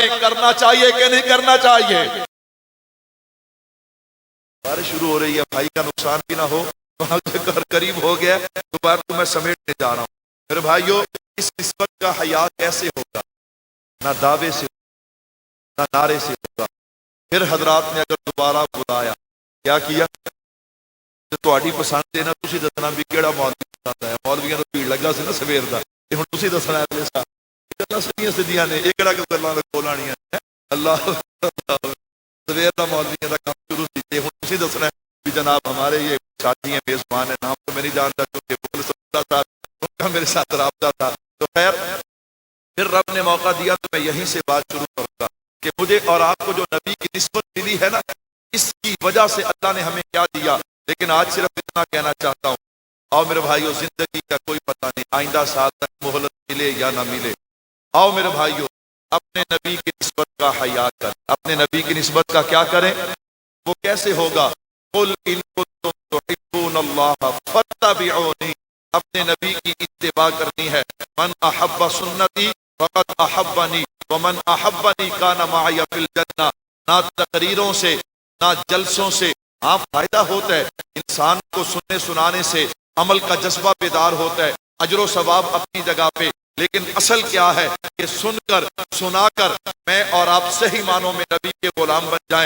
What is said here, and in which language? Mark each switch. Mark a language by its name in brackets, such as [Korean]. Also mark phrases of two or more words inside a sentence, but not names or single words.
[Urdu] کرنا چاہیے کہ نہیں کرنا چاہیے؟ بارش شروع ہو رہی ہے، بھائی کا نقصان بھی نہ ہو، گھر قریب ہو گیا تو بات کو میں سمیٹنے جا رہا ہوں۔ میرے بھائیوں، اس نسبت کا حیا کیسے ہوگا؟ نہ دعوے سے، نہ نعرے سے ہوگا۔ پھر حضرات نے اگر دوبارہ بلایا، کیا کیا؟ [Punjabi] تہاڈی پسند ہے نا، تسی دسنا بھی کیڑا مولوی پسند ہے۔ مولویاں نوں بھیڑ لگا سی نا سویر دا، تے ہن تسی دسنا اگلے سال گلاں سیدھیاں سیدھیاں نے، یہ کیڑا کہ گلاں دے کھولانیاں ہیں۔ اللہ سویر دا مولویاں دا کام شروع سی، تے ہن تسی دسنا [Urdu] ہے بھی جناب ہمارے یہ ساتھی ہیں، میزبان ہیں، نام تو میں نہیں جانتا کیونکہ بغل سمجھتا تھا، ان کا میرے ساتھ رابطہ تھا۔ تو خیر، پھر رب نے موقع دیا تو میں یہیں سے بات شروع کروں گا کہ مجھے اور آپ کو جو نبی کی نسبت ملی ہے نا، اس کی وجہ سے اللہ نے ہمیں کیا دیا۔ لیکن آج صرف اتنا کہنا چاہتا ہوں، آؤ میرے بھائیوں، زندگی کا کوئی پتہ نہیں، آئندہ سال تک مہلت ملے یا نہ ملے۔ آؤ میرے بھائیوں، اپنے نبی کی نسبت کا حیا کریں۔ اپنے نبی کی نسبت کا کیا کریں؟ وہ کیسے ہوگا؟ [Arabic] قل ان کنتم تحبون اللہ فاتبعونی، [Urdu] اپنے نبی کی اتباع کرنی ہے۔ [Arabic] من احب سنتی فقد احبنی ومن احبنی کان معی فی الجنہ۔ [Urdu] نہ تقریروں سے، نہ جلسوں سے ہاں فائدہ ہوتا ہے، انسان کو سننے سنانے سے عمل کا جذبہ بیدار ہوتا ہے، اجر و ثواب اپنی جگہ پہ، لیکن اصل کیا ہے کہ سن کر سنا کر میں اور آپ صحیح معنوں میں نبی کے غلام بن جائیں۔